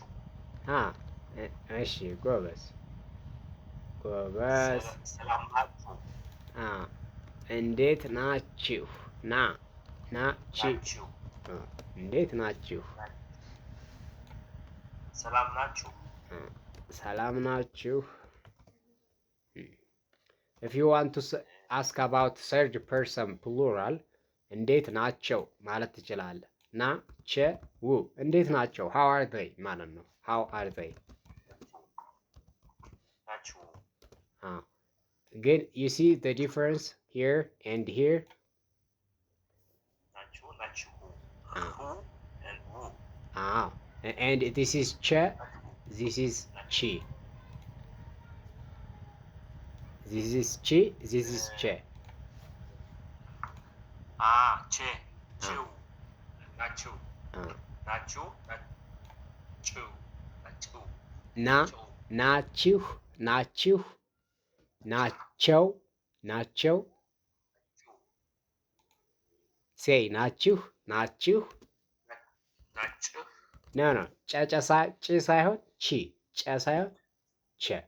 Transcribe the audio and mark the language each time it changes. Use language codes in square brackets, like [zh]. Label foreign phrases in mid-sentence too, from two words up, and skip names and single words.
[am] እሺ ጎበዝ ጎበዝ። ሰላም ናችሁ? እንዴት ናችሁ? ናችሁ። እንዴት ናችሁ? ሰላም ናችሁ? ሰላም ናችሁ። [en] If you want to ask about third person plural [am] እንዴት ናቸው ማለት ትችላለህ። ናቸው እንዴት ናቸው? [en] how are they [am] ማለት ነው። [en] how are they [am] ናችሁ። ግን [en] you see the difference here and here. ናችሁ who and who. And this is che, this is chi. This is chi, this is che. [am] che chu ናችሁ ናችሁ ናችሁ ናችሁ ናቸው ናቸው ሴይ ናችሁ ናችሁ ኖ ጨጨሳ ጭ ሳይሆን ቺ ጨ ሳይሆን ቸ